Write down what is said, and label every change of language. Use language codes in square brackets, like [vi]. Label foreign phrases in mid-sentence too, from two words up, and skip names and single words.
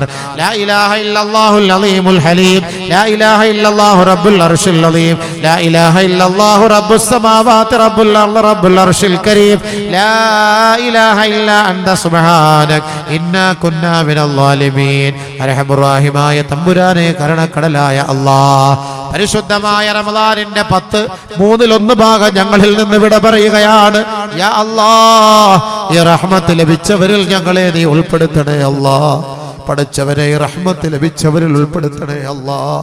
[ar] لا إله إلا الله العظيم الحليم. لا إله إلا الله رب العرش العظيم. لا إله إلا الله رب السماوات رب الأرض رب العرش الكريم. لا إله إلا أنت سبحانك إنا كنا من الظالمين. أرحم الراحمين [ml] തമ്പുരാനെ കരുണക്കടലായ അല്ലാഹ്, പരിശുദ്ധമായ റമളാനിന്റെ 10/3 ഞങ്ങളിൽ നിന്ന് വിട പറയുകയാണ്. [ar] يا الله, [ml] ഈ റഹ്മത്ത് ലഭിച്ചവരിൽ ഞങ്ങളെ നീ ഉൾപ്പെടുത്തണേ അല്ലാഹ്. പടച്ചവനെ റഹ്മത്ത് ലഭിച്ചവരിൽ ഉൾപ്പെടുത്തണേ അല്ലാഹ്.